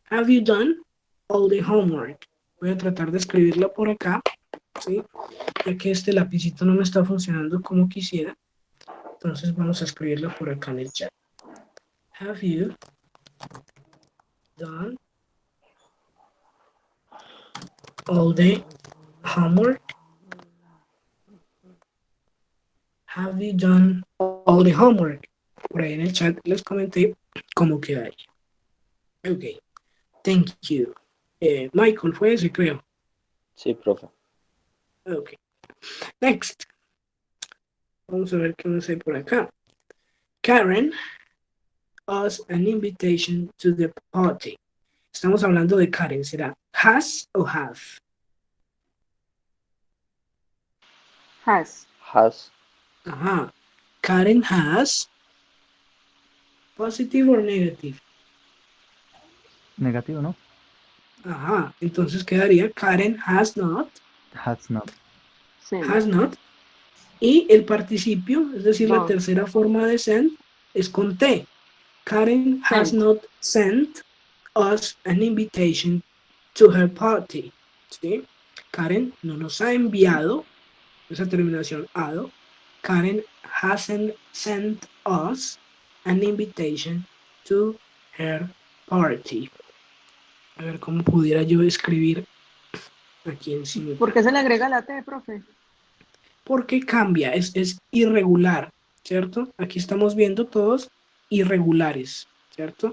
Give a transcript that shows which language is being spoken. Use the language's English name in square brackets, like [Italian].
[English] Have you done all the homework? [Spanish] Voy a tratar de escribirlo por acá, ¿sí? Ya que este lapicito no me está funcionando como quisiera. Entonces vamos a escribirlo por acá en el chat. [English] Have you done all the homework? Have you done all the homework? [Spanish] Por ahí en el chat les comenté cómo quedaría. Ok. [English] Thank you. [Spanish] Michael, fue ese, creo. Sí, profe. [English] Ok. Next. [Spanish] Vamos a ver qué nos hay por acá. [English] Karen us an invitation to the party. [Spanish] Estamos hablando de Karen. ¿Será has o have? [English] Has. Has. Ajá. Karen has. Positive or negative? [Spanish] Negativo, ¿no? Ajá. Entonces quedaría [English] Karen has not. Has not. Sent. Has not. [Spanish] Y el participio, es decir, la No. tercera forma de send, es con T. [English] Karen has Sent. not sent us an invitation to her party. [Spanish] ¿Sí? Karen no nos ha enviado, esa terminación ado. [English] Karen hasn't sent us an invitation to her party. [Spanish] A ver cómo pudiera yo escribir aquí encima. ¿Por qué se le agrega la T, profe? Porque cambia, es irregular, ¿cierto? Aquí estamos viendo todos irregulares, ¿cierto?